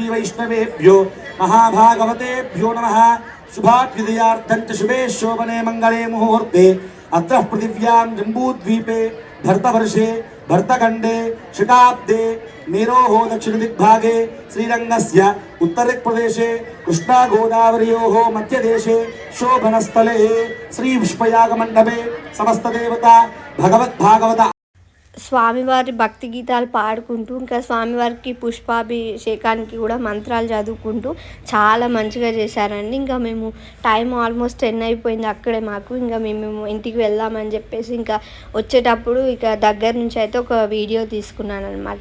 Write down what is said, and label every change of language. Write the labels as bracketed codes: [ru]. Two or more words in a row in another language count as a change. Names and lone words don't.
[sa] वैष्णवेभ्यो महाभागवतेभ्यो नमः शुभाभ्युदयार्थं च शुभे शोभने मंगले मुहूर्ते अत्र पृथिव्यां जम्बूद्वीपे भरतवर्षे भरतखंडे शताब्दे मेरोः दक्षिणदिग्भागे श्रीरङ्गस्य उत्तरप्रदेशे कृष्णा गोदावर्योः मध्यदेशे शोभनस्थले श्री विश्वयागमण्डपे समस्तदेवता भगवद्भागवत [te] స్వామివారి భక్తి గీతాలు పాడుకుంటూ ఇంకా స్వామివారికి పుష్పాభిషేకానికి కూడా మంత్రాలు చదువుకుంటూ చాలా మంచిగా చేశారండి. ఇంకా మేము [en] time almost [te] 10 అయిపోయింది అక్కడే మాకు. ఇంకా మేము ఇంటికి వెళ్దామని చెప్పేసి ఇంకా వచ్చేటప్పుడు ఇక దగ్గర నుంచి అయితే ఒక వీడియో తీసుకున్నాను అనమాట.